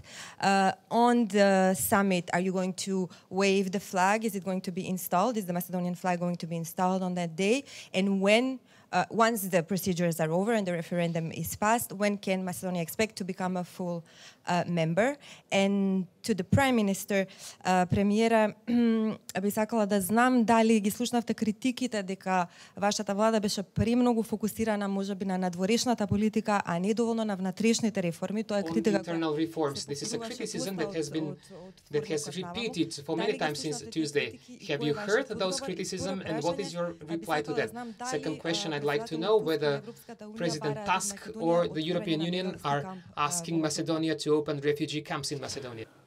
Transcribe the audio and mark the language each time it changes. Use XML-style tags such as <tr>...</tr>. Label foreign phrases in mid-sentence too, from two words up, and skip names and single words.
<en>On the summit, are you going to wave the flag? Is it going to be installed? Is the Macedonian flag going to be installed on that day? And when, once the procedures are over and the referendum is passed, when can Macedonia expect to become a full member? And to the Prime Minister,</en> <mk>премиера, би сакала да знам дали ги слушнавте критиките дека вашата влада беше премногу фокусирана можеби на надворешната политика, а не доволно на внатрешните реформи. Тоа е критика.</mk> <en>Internal reforms. This is a criticism that has repeated for many times since Tuesday. Have you heard those criticisms, and what is your reply to that? Second question, I'd like to know whether President Tusk or the European Union are asking Macedonia to open refugee camps in Macedonia.</en>